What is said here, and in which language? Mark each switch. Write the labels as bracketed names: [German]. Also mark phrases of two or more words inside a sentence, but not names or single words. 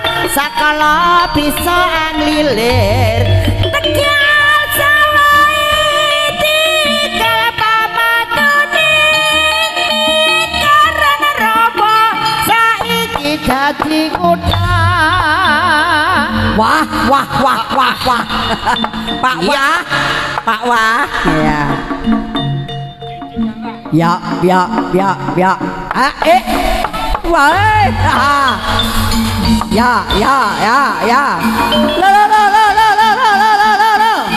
[Javanese] sakala bisa anglilir tegal sawai tikal pamatuning karena robo saiki dadi kutha. Wah wah wah wah wah. Pak Wah, Pak Wah. Ya. Ya ya ya ya. Wah. Ya ya ya ya. La la la la la la la la la la la.